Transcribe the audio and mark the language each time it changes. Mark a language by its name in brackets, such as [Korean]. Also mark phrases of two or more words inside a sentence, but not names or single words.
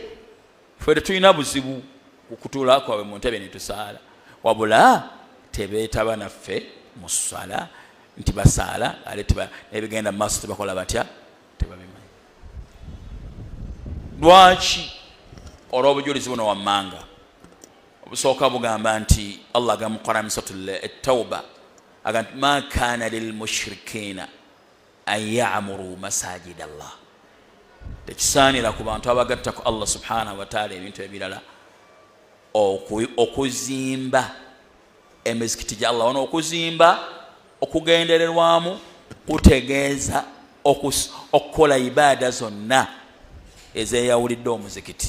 [Ganda] Ffe tetulina buzibu kukutuula kwabwe mu ntebe ne tusaala, wabula tebeetaba naffe mu ssala nti basaala ale nebigenda mu maaso tebakola batya, tebabimanyi. Lwaki? Olw'obujulizi buno wammanga obusooka bugamba nti Allah agamba mu Qur'an suratul at-Tawba agamba [Arabic] ما كان للمشركين أن يعمروا مساجد الله. [Ganda] Tekisaanira ku bantu abagatta ku Allah [Arabic] سبحانه وتعالى [Ganda] ebintu ebirala okuzimba emizikiti gya Allah. Ono okuzimba okugendererwamu kutegeeza okukola ibaada zonna ezeyawulidde omuzikiti.